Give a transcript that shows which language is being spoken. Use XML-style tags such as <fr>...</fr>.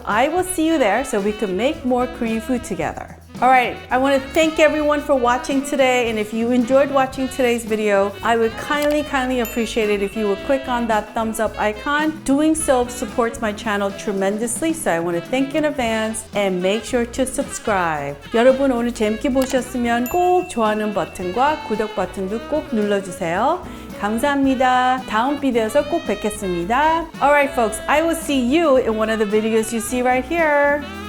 <en>I will see you there so we can make more Korean food together. All right, I want to thank everyone for watching today, and if you enjoyed watching today's video, I would kindly appreciate it if you would click on that thumbs up icon. Doing so supports my channel tremendously, so I want to thank you in advance, and make sure to subscribe.</en> <ko>여러분 오늘 재밌게 보셨으면 꼭 좋아하는 버튼과 구독 버튼도 꼭 눌러주세요. 감사합니다. 다음 비디오에서 꼭 뵙겠습니다.</ko> <en>All right, folks, I will see you in one of the videos you see right here.</en>